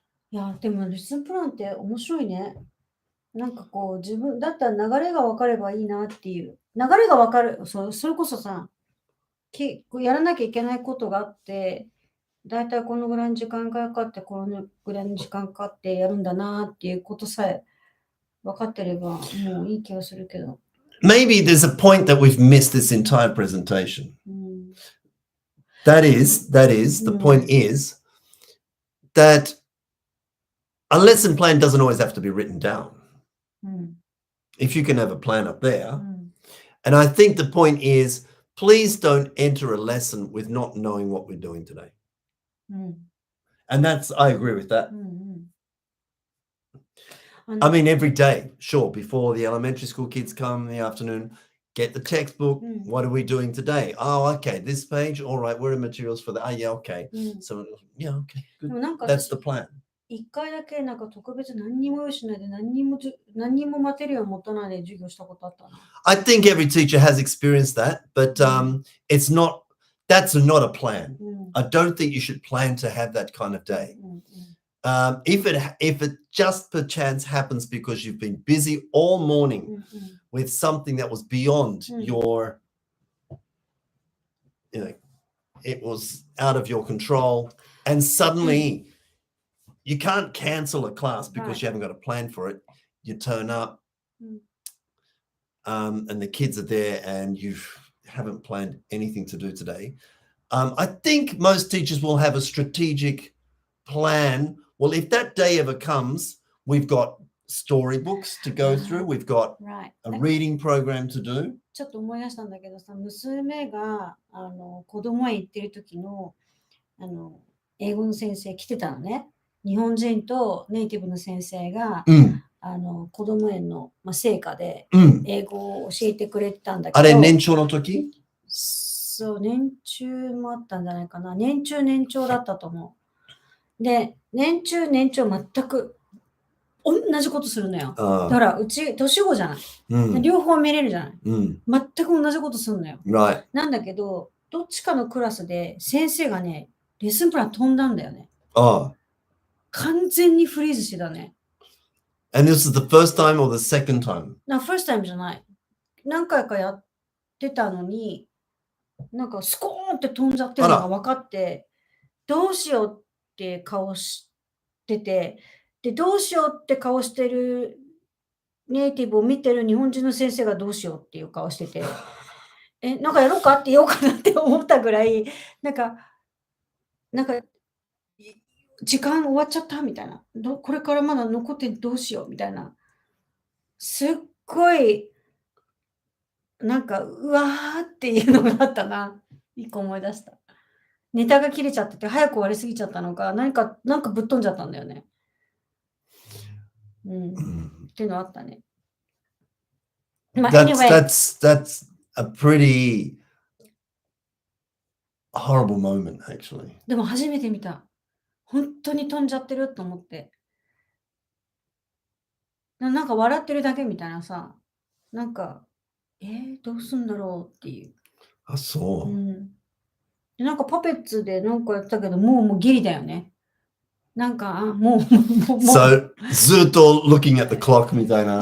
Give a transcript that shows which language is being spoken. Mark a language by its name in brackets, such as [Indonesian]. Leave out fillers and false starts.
[Japanese] いや、でもレッスンプランって面白いね。なんかこう自分だったら流れが分かればいいなっていう。流れが分かる。それこそさ、やらなきゃいけないことがあって、だいたいこのぐらいの時間がかかって、このぐらいの時間かかってやるんだなっていうことさえ分かってればもういい気がするけど。 [English] Maybe there's a point that we've missed this entire presentation. That is, the point is that a lesson plan doesn't always have to be written down. If you can have a plan up there. And I think the point is, please don't enter a lesson with not knowing what we're doing today. And I agree with that. I mean, every day, sure, before the elementary school kids come in the afternoon, get the textbook. What are we doing today? Oh, okay, this page. All right, where are materials for that? Yeah, okay. So, yeah, okay, good. That's the plan. [Japanese] 一回だけなんか特別何にも用意しないで何にもマテリアルを持たないで授業したことあったな。 [English] I think every teacher has experienced that, but that's not a plan. I don't think you should plan to have that kind of day. If it just perchance happens because you've been busy all morning with something that was beyond your, it was out of your control, and suddenly you can't cancel a class because you haven't got a plan for it. You turn up and the kids are there and you haven't planned anything to do today. I think most teachers will have a strategic plan. Well, if that day ever comes, we've got storybooks to go through. We've got a reading program to do. [Japanese] ちょっと思い出したんだけどさ、娘が子供園行ってる時の英語の先生来てたのね。日本人とネイティブの先生が、子供園の、成果で英語を教えてくれてたんだけど。あれ、年長の時？そう、年中もあったんじゃないかな。年長だったと思う。で、年中全く同じことするのよ。だからうち年子じゃない。両方見れるじゃない。全く同じことするのよ。なんだけど、どっちかのクラスで先生がね、レッスンプラン飛んだんだよね。完全にフリーズしてたね。 [English] And this is the first time or the second time? First time [Japanese] じゃない。何回かやってたのに、なんかスコーンって飛んじゃってるのが分かって、どうしようって顔してて、で、どうしようって顔してるネイティブを見てる日本人の先生がどうしようっていう顔してて、なんかやろうかって言おうかなって思ったぐらい、なんか、時間終わっちゃったみたいな。これからまだ残ってどうしようみたいな。すっごい、なんか、うわーっていうのがあったな。一個思い出した。ネタが切れちゃってて、早く終わりすぎちゃったのか、なんかぶっ飛んじゃったんだよね。っていうのあったね。 [English] That's a pretty horrible moment, actually. [Japanese] でも初めて見た。本当に飛んじゃってると思って。なんか笑ってるだけみたいなさ。なんか、どうすんだろうっていう。あ、そう。でなんかパペッツでなんかやったけど、もうギリだよね。なんか、もう。 [English] So, [Japanese] ずっと [English] looking at the clock [Japanese] みたいな。